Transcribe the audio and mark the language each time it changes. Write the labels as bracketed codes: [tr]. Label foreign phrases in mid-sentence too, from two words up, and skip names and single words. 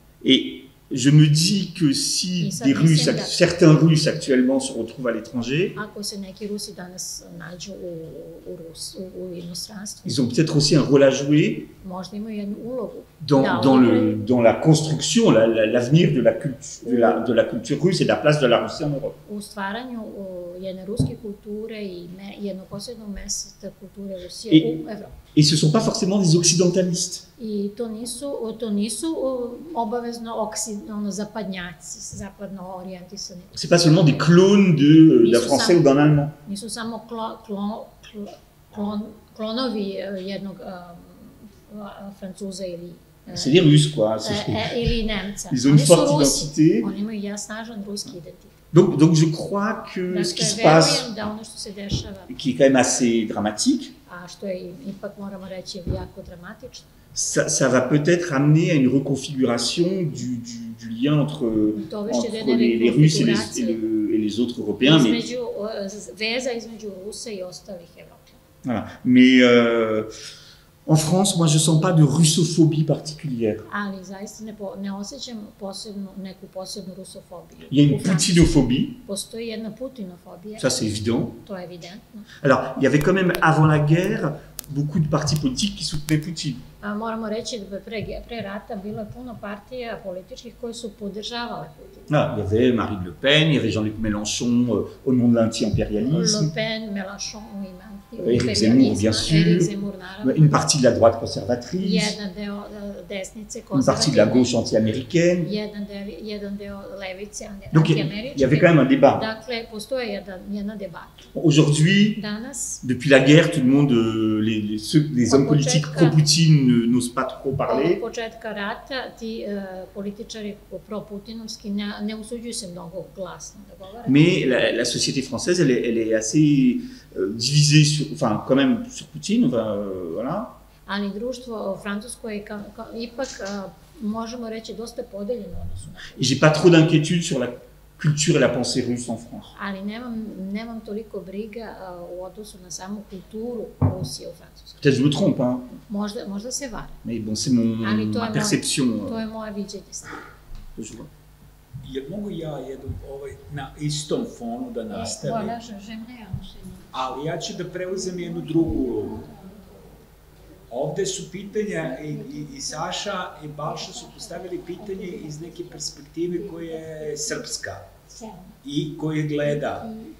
[fr] Et je me dis que si Et ça des Russes, descend. certains Russes actuellement se retrouvent à l'étranger, [sr] Ako se neki Rusi danas nađu u inostranstvu, [fr] ils ont peut-être aussi un rôle à jouer [sr] možda imaju jednu ulogu [fr] dans la construction, l'avenir de la culture russe et de la place de la Russie en Europe. [sr] u stvaranju jedne ruske kulture i jednog posebnog mesta kulture Rusije u Evropi. [fr] Et ce ne sont pas forcément des occidentalistes. [sr] I to nisu obavezno zapadnjaci, zapadno orijentisani. [fr] C'est pas seulement des clones d'un français ou d'un allemand. [sr] Nisu samo klonovi jednog Francuza ili [fr] C'est des Russes, quoi. [sr] ili Nemca. [fr] Ils ont une forte identité. [sr] Oni imaju snažan ruski identitet. [fr] Donc je crois que ce qui se passe, [sr] da ono što se dešava, [fr] qui est quand même assez dramatique, [sr] a što je ipak moramo reći jako dramatično, [fr] ça va peut-être amener à une reconfiguration du lien entre les Russes et les autres Européens. [sr] Veza između Rusa i ostalih Evropljana. [fr] Voilà. Mais en France, moi, je ne sens pas de russophobie particulière. [sr] Ali zaista ne osjećam neku posebnu rusofobiju. [fr] Il y a une poutinophobie. [sr] Postoji jedna putinofobija. [fr] Ça, c'est évident. [sr] To je evidentno. [fr] Alors, il y avait quand même, avant la guerre, beaucoup de partis politiques qui soutenaient Poutine. [sr] Moramo reći da pre rata bilo je puno partija političkih koje su podržavale Putina. [fr] Ah, il y avait Marine Le Pen, il y avait Jean-Luc Mélenchon au nom de l'anti-impérialisme. [sr] Le Pen, Mélenchon u [fr] Éric Zemmour, bien sûr. [sr] Éric Zemmour, naravno. [fr] Une partie de la droite conservatrice. [sr] Jedan deo desnice konzervativne. [fr] Une partie de la gauche anti-américaine. [sr] Jedan deo levice anti-američke. [fr] Donc, il y avait quand même un débat. [sr] Dakle, postoje jedna debata. [fr] Aujourd'hui, [sr] Danas, [fr] depuis la guerre, tout le monde, les hommes politiques pro-Poutine n'osent pas trop parler. [sr] Od početka rata ti političari pro-putinovski ne usuđuju se mnogo glasno da govore. [fr] Mais la société française, elle est assez divisée quand même sur Poutine, voilà. [sr] Ali društvo francusko je ipak, možemo reći, dosta podeljeno odnosu na to. [fr] Et j'ai pas trop d'inquiétude sur la culture et la pensée russe en France. [sr] Ali nemam toliko briga u odnosu na samu kulturu Rusije u Francuskoj. [fr] Peut-être je me trompe, hein. [sr] Možda se vara. [fr] Mais bon, c'est ma perception. [sr] To je moje viđenje stvari. Jel mogu ja na istom fonu da nastavim? Ali ja ću da preuzem jednu drugu ulogu. Ovde su pitanja i Saša i Balša su postavili pitanje iz neke perspektive koja je srpska i koje gleda.